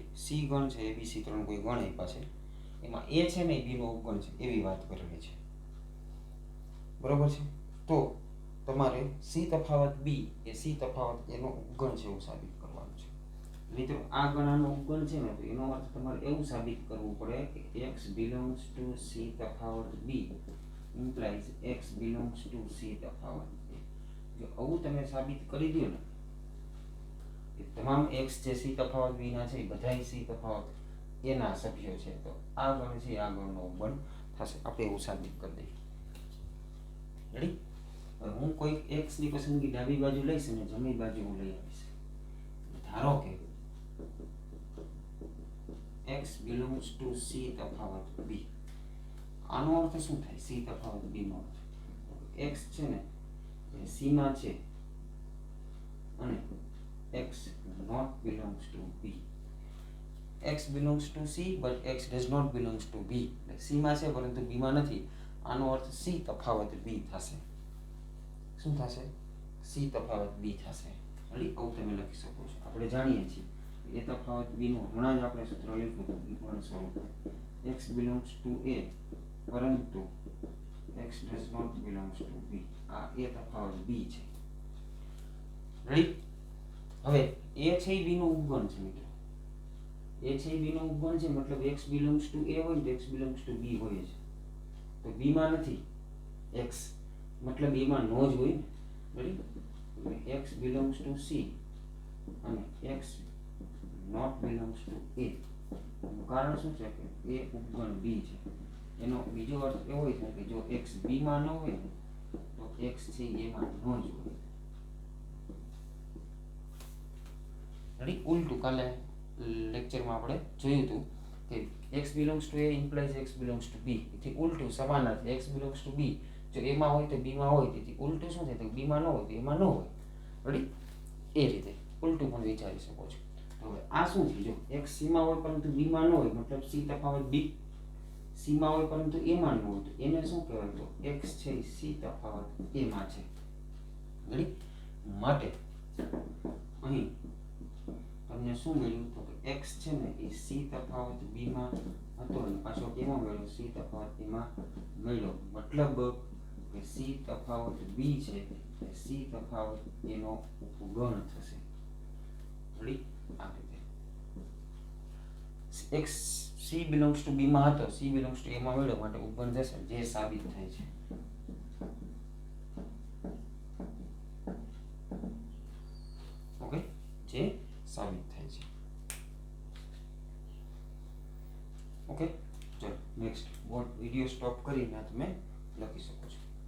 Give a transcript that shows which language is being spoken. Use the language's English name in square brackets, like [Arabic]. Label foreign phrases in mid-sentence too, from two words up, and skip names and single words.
[Gujarati] સી ગણ છે, એબીસી ત્રણ કોઈ ગણ આપ્યા છે, એમાં એ છે ને બી નો ઉપગણ છે એવી વાત કરેલી છે. બરોબર છે? તો તમારે સી તફાવત બી એ સી તફાવત એનો ઉપગણ છે એવું સાબિત કરવાનું છે. મિત્રો આ ગણાનો ઉપગણ છે ને તો એનો અર્થ તમારે એવું સાબિત કરવું પડે કે [English] x belongs to c [Gujarati] તફાવત [English] b implies x belongs to c [Gujarati] તફાવત a. જો આવું તમે સાબિત કરી દો ને કે તમામ x જે c તફાવત b ના છે એ બધાય c તફાવત a ના સભ્યો છે તો આ ગણ છે આ ગણનો ઉપગણ થશે. આપણે એવું સાબિત કરી દઈએ. રેડી? હવે હું કોઈ x ની પસંદગી ડાબી બાજુ લઈશ અને જમણી બાજુ હું લઈ આવીશ. ધારો કે [English] x belongs to c [Gujarati] તફાવત b. આનો અર્થ શું થાય? c તફાવત b નો અર્થ x છે ને એ c માં છે અને [English] x not belongs to b. x belongs to c but x does not belongs to b. [Gujarati] c માં છે પરંતુ b માં નથી. આનો અર્થ c તફાવત b થશે. શું થશે? c તફાવત b થશે. રેડી? આવું તમે લખી શકો છો. આપણે જાણીએ છીએ એ તફાવત b નું હમણાં જ આપણે સૂત્ર લખ્યું હતું સ્વરૂપે [English] x belongs to a [Gujarati] પરંતુ [English] x does not belongs to b. [Gujarati] આ એ તફાવત b છે. રેડી? હવે એ છે એ b નું ઉપગણ છે મિત્રો. એ છે એ b નું ઉપગણ છે મતલબ [English] x belongs to a [Gujarati] હોય તો [English] x belongs to b [Gujarati] હોય છે. તો b માં નથી x મતલબ a માં નો જ હોય ને. રેડી? [English] x belongs to c [Gujarati] અને [English] x not belongs to a. [Gujarati] એનું કારણ શું છે કે એ ઉપગણ b છે. એનો બીજો અર્થ એવો હોય છે કે જો x b માં ન હોય ને તો x છે એ માં ન જ હોય. રેડી? ઉલટું કાલે લેક્ચરમાં આપણે જોયું હતું કે [English] x belongs to a implies x belongs to b. [Gujarati] એથી ઉલટું સમાનાર્થી [English] x belongs to b [Gujarati] જો a માં હોય તો b માં હોય. તેથી ઉલટું શું થાય તો b માં ન હોય તો a માં ન હોય. રેડી? એ રીતે ઉલટું પણ વિચારી શકો છો. હવે આ શું છે? જો x c માં હોય પરંતુ b માં ન હોય મતલબ c તફાવત b. c માં હોય પરંતુ a માં ન હોય તો એને શું કહેવાય તો x છે c તફાવત a માં છે. રેડી? માટે અહીં તમને શું મળ્યું તો કે x છે ને એ c તફાવત b માં હતો અને પાછો કેમાં મળ્યો? c તફાવત a માં મળ્યો. મતલબ કે c તફાવત b છે એ c તફાવત a નો ઉપગણ થશે. રેડી? આ રીતે [English] x c belongs to b [Gujarati] માં હતો, [English] c belongs to a [Gujarati] માં મળ્યો માટે ઉપગણ જશે જે સાબિત થાય છે. ઓકે? જે સાબિત થાય છે. ઓકે? ચલો [English] next video stop [Gujarati] કરીને તમે લખી શકો છો.